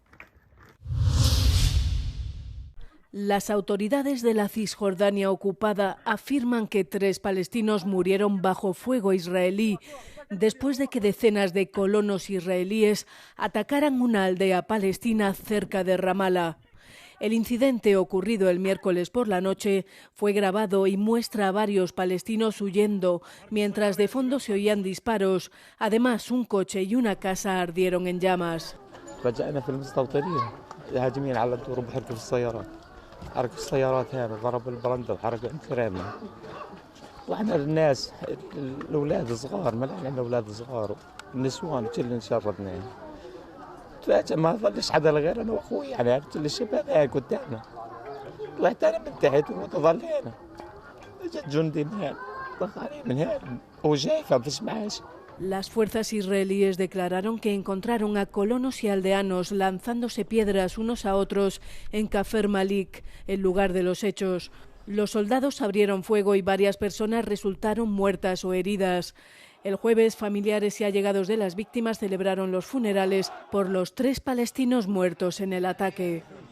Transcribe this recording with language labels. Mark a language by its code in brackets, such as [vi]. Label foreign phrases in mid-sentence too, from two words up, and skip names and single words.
[es] Las autoridades de la Cisjordania ocupada afirman que 3 palestinos murieron bajo fuego israelí después de que decenas de colonos israelíes atacaran una aldea palestina cerca de Ramallah. El incidente, ocurrido el miércoles por la noche, fue grabado y muestra a varios palestinos huyendo, mientras de fondo se oían disparos. Además, un coche y una casa ardieron en llamas. [ar] حركوا السيارات هنا ضربوا البرندة وحركوا انفرادنا طلعنا للناس الاولاد الصغار ملعنا الاولاد الصغار النسوان كلنا شردنا فجأة ما ظلش حدا غير انا واخوي يعني عرفت الشباب هاي قدامنا طلعت انا من تحت وتظلينا اجت جندي من هنا طخاني من هنا هو شايفه مفيش معاش. [es] Las fuerzas israelíes declararon que encontraron a colonos y aldeanos lanzándose piedras unos a otros en Kafer Malik, el lugar de los hechos. Los soldados abrieron fuego y varias personas resultaron muertas o heridas. El jueves, familiares y allegados de las víctimas celebraron los funerales por los 3 palestinos muertos en el ataque.